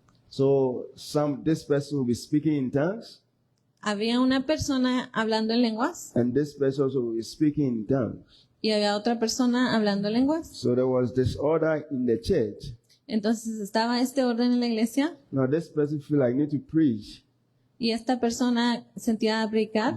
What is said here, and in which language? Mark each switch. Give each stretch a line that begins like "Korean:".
English: So this person will be speaking in tongues,
Spanish: había una persona hablando en lenguas
English: and this person also will be speaking in tongues.
Spanish: y había otra persona hablando en lenguas.
English: So there was disorder in the church.
Spanish: Entonces estaba este orden en la iglesia
English: Now this person feel like I need to preach.
Spanish: y esta persona sentía predicar